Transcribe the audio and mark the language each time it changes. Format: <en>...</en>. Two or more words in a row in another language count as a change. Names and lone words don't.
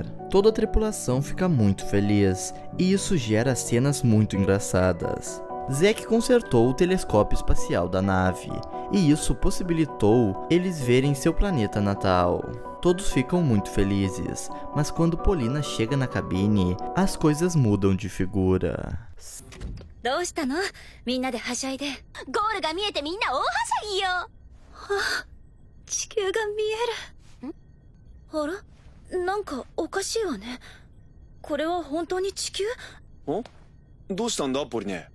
<pt>Toda a tripulação fica muito feliz, e isso gera cenas muito engraçadas. Zack consertou o telescópio espacial da nave, e isso possibilitou eles verem seu planeta natal. Todos ficam muito felizes, mas quando Polina chega na cabine, as coisas mudam de figura.</pt> <ja>どうしたの？みんなではしゃいで。ゴールが見えてみんな大はしゃぎよ。あ、地球が見える。あら？なんかおかしいわね。これは本当に地球？ん？どうしたんだポリネ？</ja>